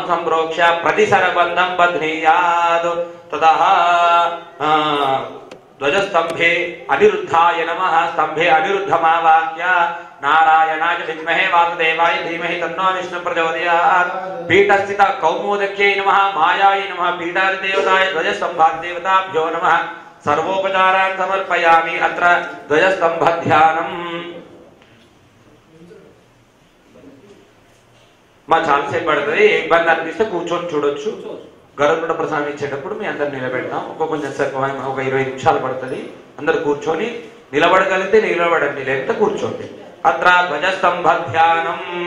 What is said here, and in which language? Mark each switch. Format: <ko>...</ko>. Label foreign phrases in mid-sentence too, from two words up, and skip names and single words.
<sa>सम्प्रोक्ष्य प्रतिसरबन्धं बध्नीयात् ततः ध्वजस्तंभे अनिरुद्धाय नमः स्तंभे अनिरुद्धमावाक्य नारायणाय विद्महे वासुदेवाय धीमहि तन्नो विष्णु प्रचोदयात् पीठस्थित कौमोदक्यै नमः मायाय नमः पीठाधिदेवताय ध्वजस्तंभादेवताभ्यो नमः सर्वोपचारान् समर्पयामि अत्र ध्वजस्तंभध्यानम्</sa> <te>మా చాలాసేపు పడుతుంది ఇబ్బంది అనిపిస్తే కూర్చొని చూడొచ్చు గరుడ ప్రసాదం ఇచ్చేటప్పుడు మీ అందరు నిలబెడతాం కొంచెం ఒక 20 నిమిషాలు పడుతుంది అందరు కూర్చొని నిలబడగలిగితే నిలబడండి లేకపోతే కూర్చోండి</te> <sa>అత్ర ధ్వజస్తంభ ధ్యానం</sa>